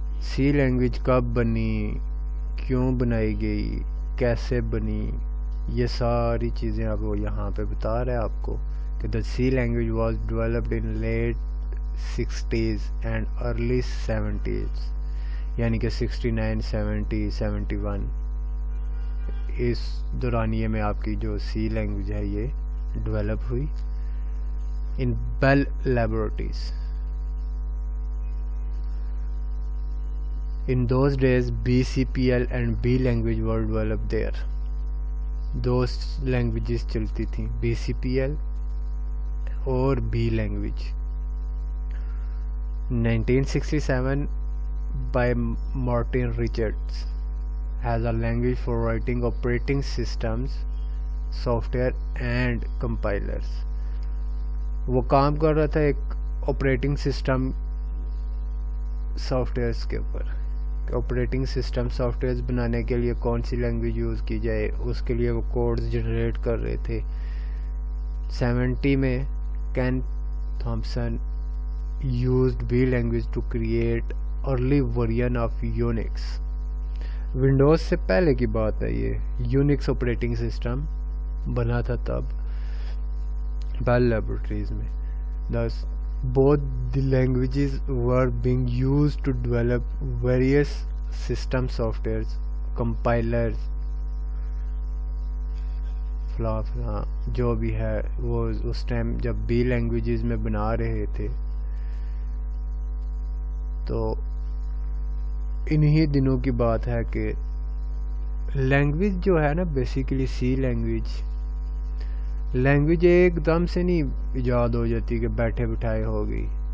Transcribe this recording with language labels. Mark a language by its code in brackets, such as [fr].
[ur] سی language کب بنی, کیوں بنائی گئی, کیسے بنی, یہ ساری چیزیں اب وہ یہاں پہ بتا رہے ہیں آپ کو کہ [en] the C language was developed in late 60s and early 70s, [ur] یعنی کہ 69, 70, 71 اس دورانیے میں آپ کی جو سی لینگویج ہے یہ ڈیولپ ہوئی ان بیل laboratories. [en] In those days, BCPL and B language were developed there. [ur] Do languages چلتی تھیں, BCPL اور B language. [en] 1967 by Martin Richards as a language for writing operating systems, software and compilers. [ur] وہ کام کر رہا تھا ایک آپریٹنگ سسٹم سافٹ ویئرس کے اوپر. آپریٹنگ سسٹم سافٹ ویئرز بنانے کے لیے کون سی لینگویج یوز کی جائے, اس کے لیے وہ کوڈز جنریٹ کر رہے تھے. [en] 70 میں Ken Thompson used B language to create early version of Unix. [ur] Windows سے پہلے کی بات ہے یہ, یونکس آپریٹنگ سسٹم بنا تھا تب بیل لیبورٹریز میں. [en] Both the languages were being used to develop various system softwares, compilers [ur] فلاں فلاں جو بھی ہے وہ اس ٹائم جب بی لینگویجز میں بنا رہے تھے. تو انہی دنوں کی بات ہے کہ لینگویج جو ہے نا بیسیکلی سی لینگویج ایک دم سے نہیں ایجاد ہو جاتی کہ بیٹھے بٹھائے ہو گئی.